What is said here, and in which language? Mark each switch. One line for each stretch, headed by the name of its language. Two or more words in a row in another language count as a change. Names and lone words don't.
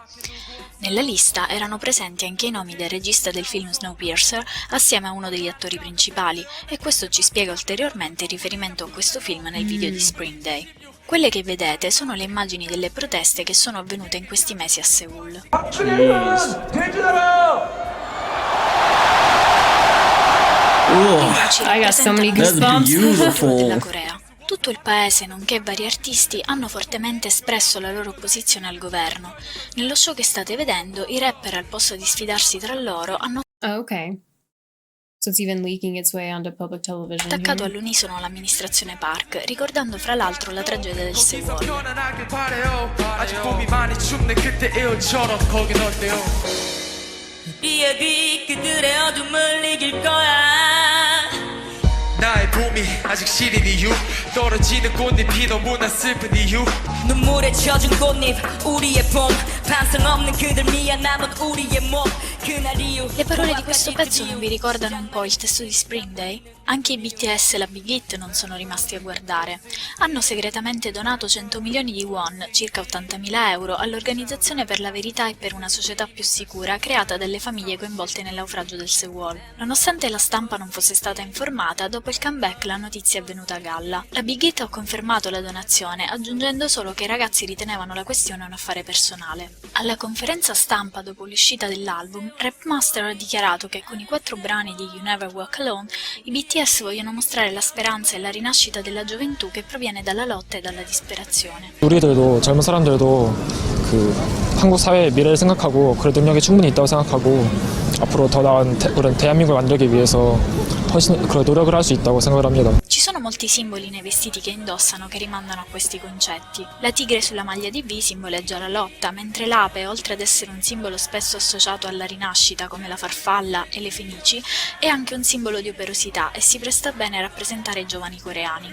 Italian: Nella lista erano presenti anche i nomi del regista del film Snowpiercer assieme a uno degli attori principali e questo ci spiega ulteriormente il riferimento a questo film nel video di Spring Day. Quelle che vedete sono le immagini delle proteste che sono avvenute in questi mesi a Seul.
English: I got so many goosebumps.
Italian: Della Corea. Tutto il paese, nonché vari artisti, hanno fortemente espresso la loro opposizione al governo. Nello show che state vedendo, i rapper al posto di sfidarsi tra loro hanno
English: So it's even leaking its way onto public television.
Italian: attaccato all'unisono l'amministrazione Park, ricordando fra l'altro la tragedia del Sewol.
Korean: 나의 봄이 아직 시린 이유 떨어지는 꽃잎이 너무나 슬픈 이유 눈물에 젖은 꽃잎 우리의 봄 반성 없는 그들 미안 남은 우리의 몸 그날 이후.
Italian: Le parole di questo pezzo non vi ricordano un po' il testo di Spring Day? Anche i BTS e la Big Hit non sono rimasti a guardare. Hanno segretamente donato 100 milioni di won, circa 80.000 euro, all'Organizzazione per la Verità e per una società più sicura creata dalle famiglie coinvolte nel naufragio del Sewol. Nonostante la stampa non fosse stata informata, dopo il comeback la notizia è venuta a galla. La Big Hit ha confermato la donazione, aggiungendo solo che i ragazzi ritenevano la questione un affare personale. Alla conferenza stampa dopo l'uscita dell'album, Rapmaster ha dichiarato che con i 4 brani di You Never Walk Alone, i BTS vogliono mostrare la speranza e la rinascita della gioventù che proviene dalla lotta e dalla disperazione.
Korean: 우리들도 젊은 사람들도 그 한국 사회의 미래를 생각하고 그럴 능력이 충분히 있다고 생각하고 앞으로 더 나은 그런 대한민국을 만들기 위해서 훨씬 그런 노력을 할 수 있다고 생각을 합니다.
Italian: Ci sono molti simboli nei vestiti che indossano che rimandano a questi concetti. La tigre sulla maglia di V simboleggia la lotta, mentre l'ape, oltre ad essere un simbolo spesso associato alla rinascita come la farfalla e le fenici, è anche un simbolo di operosità e si presta bene a rappresentare i giovani coreani.